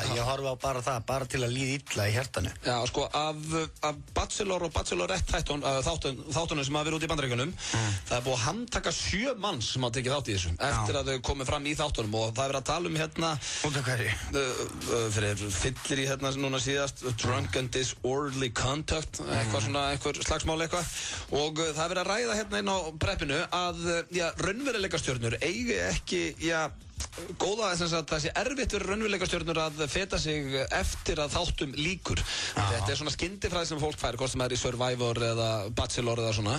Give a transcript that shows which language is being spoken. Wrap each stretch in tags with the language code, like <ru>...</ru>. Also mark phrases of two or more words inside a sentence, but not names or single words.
<is>Ég horfa á bara það, bara til að líða illa í hjartanu. Já, sko, af Bachelor og Bachelorette þáttunum sem hafa verið út í Bandaríkjunum, það er búið að handtaka 7 manns sem hafa tekið þátt í þessu, eftir að þau komið fram í þáttunum og það er verið að tala um hérna... Út af hverju? Fyrir fyllir í hérna núna síðast,</is> <en>drunk and disorderly conduct,</en> <is>eitthvað slagsmál eitthvað, og það er verið að ræða hérna inn á preppinu að, raunveruleikastjörnur eigi ekki góða þess að það sé erfitt fyrir raunveruleikastjörnur að feta sig eftir að þáttum líkur. Þetta svona skyndifræði sem fólk fær, hvort sem í Survivor eða Bachelor eða svona.</is>